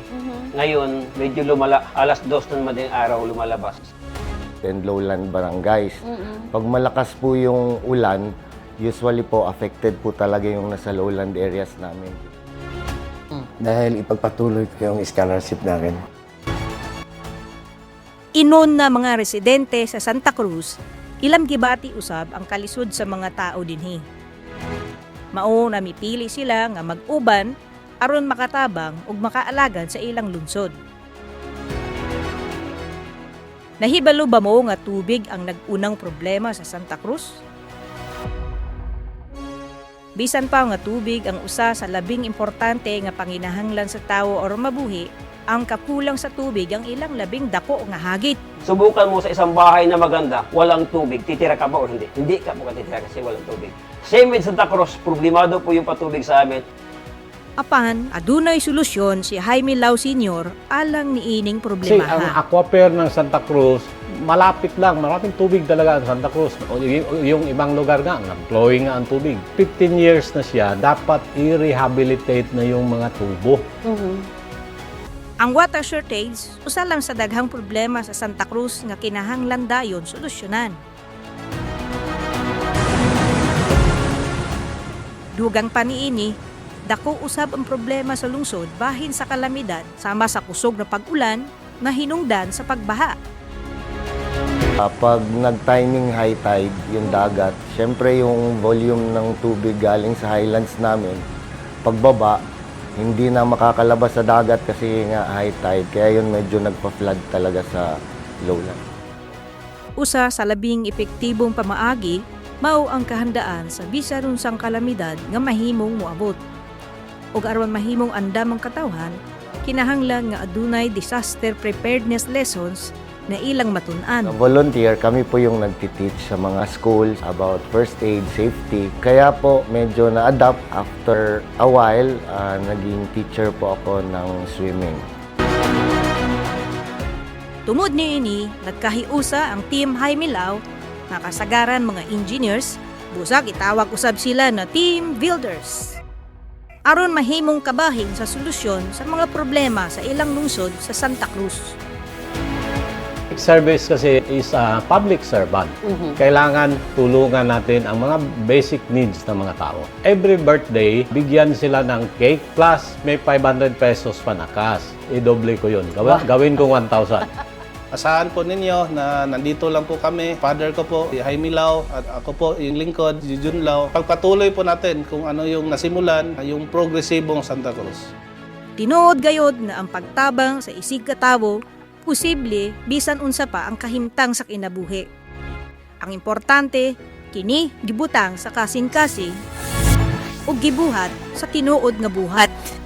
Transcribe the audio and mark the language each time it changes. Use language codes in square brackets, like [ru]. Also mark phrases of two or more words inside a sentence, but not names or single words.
[tl] Ngayon, medyo alas 2 na madaling araw lumalabas. [en] And lowland barangays. [tl] Pag malakas po yung ulan, usually po affected po talaga yung nasa [en] lowland areas [tl] namin. Dahil ipagpatuloy ko yung scholarship namin. [ceb] Inon na mga residente sa Santa Cruz, ilang gibati usab ang kalisod sa mga tao dinhi. Mao na mipili sila nga mag-uban aron makatabang ug makaalagad sa ilang lungsod. Nahibalo ba mo nga tubig ang nag-unang problema sa Santa Cruz? Bisan pa nga tubig ang usa sa labing importante nga panginahanglan sa tawo or mabuhi, ang kakulang sa tubig ang ilang labing dako nga hagit. [tl] Subukan mo sa isang bahay na maganda, walang tubig, titira ka ba o hindi? Hindi ka makatitira kasi walang tubig. [en] Same with Santa Cruz, [tl] problemado po yung patubig sa amin. [ceb] Apan, adunay solusyon si Jaime Lau Sr. alang niining [tl] Kasi [ceb] problema. [tl] ang aquifer ng Santa Cruz, malapit lang, maraming tubig talaga ang Santa Cruz. Yung ibang lugar nga, flowing nga ang tubig. 15 years na siya, dapat i-rehabilitate na yung mga tubo. [ceb] Ang [en] water shortage, [ceb] usa lang sa daghang problema sa Santa Cruz nga kinahanglan dayon solusyonan. Dugang pa niini, dako usab ang problema sa lungsod bahin sa kalamidad sama sa kusog na pag-ulan na hinungdan sa pagbaha. [tl] Pag nag-timing [en] high tide, [tl] yung dagat, syempre yung volume ng tubig galing sa highlands namin, pagbaba, hindi na makakalabas sa dagat kasi nga [en] high tide. [tl] Kaya yun medyo nagpa-flood talaga sa lowland. [ceb] Usa sa labing epektibong pamaagi, mao ang kahandaan sa bisan unsang kalamidad nga mahimong moabot. Ug aron mahimong andam ang katawhan, kinahanglan nga adunay [en] disaster preparedness lessons [ceb] na ilang matun-an. [tl] Volunteer, kami po yung nagtiteach sa mga schools [en] about first aid, safety. [tl] Kaya po medyo na-adapt [en] after a while, [tl] naging teacher po ako ng swimming. [ceb] Tungod niini, nagkahiusa ang Team Jaime Lau, nakasagaran mga engineers, busag itawag usab sila na Team Builders. Aron mahimong kabahin sa solusyon sa mga problema sa ilang lungsod sa Santa Cruz. [en] Service kasi is a public servant. [tl] Kailangan tulungan natin ang mga [en] basic needs [tl] ng mga tao. [en] Every birthday, [tl] bigyan sila ng cake plus may 500 pesos panakas. I-doble ko yun. Gawin ko 1,000. Asahan po ninyo na nandito lang po kami. Father ko po, si Jaime Lau, at ako po, yung lingkod, si Jun Lau. Pagpatuloy po natin kung ano yung nasimulan, yung progresibong Santa Cruz. [ceb] Tinuod gayod na ang pagtabang sa isig katawo, posible bisan unsa pa ang kahimtang sa kinabuhi. Ang importante, kini gibutang sa kasing-kasing ug gibuhat sa tinuod nga buhat.